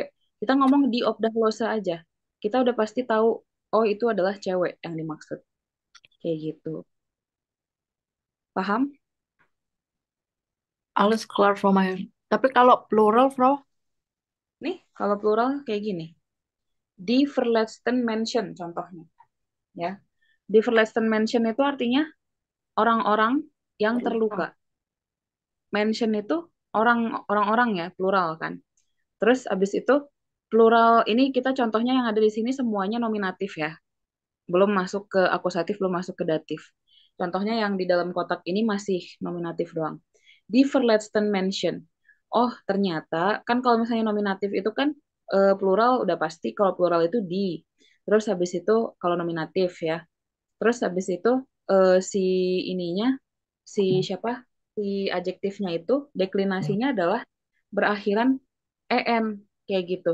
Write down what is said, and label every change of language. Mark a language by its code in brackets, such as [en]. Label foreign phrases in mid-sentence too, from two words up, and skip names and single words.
[id] Kita ngomong di obdahlose aja. Kita udah pasti tahu oh itu adalah cewek yang dimaksud. Kayak gitu. Paham? [de] Alles klar, Frau Mayer. [id] Tapi kalau plural, Frau, Nih, kalau plural kayak gini. [de] Die verletzten Menschen [id] contohnya, ya. [de] Die verletzten Menschen [id] itu artinya orang-orang yang terluka. Menschen itu orang-orang ya, plural kan. Terus abis itu plural ini kita contohnya yang ada di sini semuanya nominatif ya. Belum masuk ke akusatif, belum masuk ke datif. Contohnya yang di dalam kotak ini masih nominatif doang. [de] Die verletzten Menschen. [id] Oh, ternyata kan kalau misalnya nominatif itu kan plural udah pasti kalau plural itu di. Terus habis itu kalau nominatif ya. Terus habis itu si ininya si siapa? Si adjektifnya itu deklinasinya adalah berakhiran en kayak gitu.